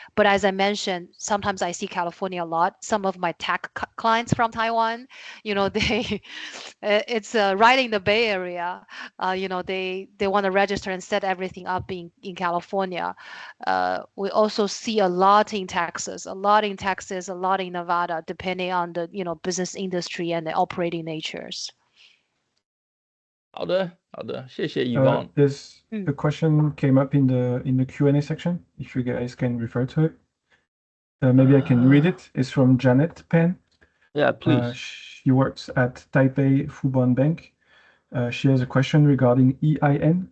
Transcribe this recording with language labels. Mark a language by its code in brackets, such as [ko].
[en] But as I mentioned, sometimes I see California a lot. Some of my tech clients from Taiwan, they, it's right in the Bay Area. They want to register and set everything up in California. We also see a lot in Texas, a lot in Nevada, depending on the, business industry and the operating natures. [zh] 好的，谢谢 Evonne. [en] There's a question came up in the Q&A section, if you guys can refer to it. Maybe I can read it. It's from Janet Penn. Yeah, please. She works at Taipei Fubon Bank. She has a question regarding EIN.